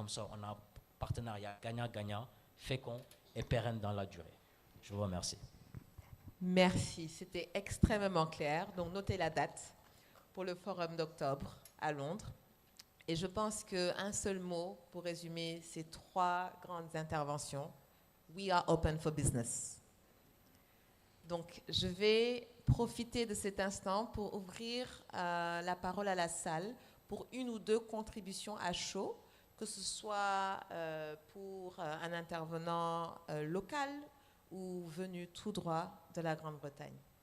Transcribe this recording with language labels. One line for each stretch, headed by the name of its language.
French: Comme ça, on a un partenariat gagnant-gagnant, fécond et pérenne dans la durée. Je vous remercie. Merci, c'était extrêmement clair. Donc, notez la date pour le forum d'octobre à Londres. Et je pense qu'un seul mot pour résumer ces trois grandes interventions.
English: We are open for business.
French: Donc, je vais profiter de cet instant pour ouvrir la parole à la salle pour une ou deux contributions à chaud, que ce soit pour un intervenant local ou venu tout droit de la Grande-Bretagne.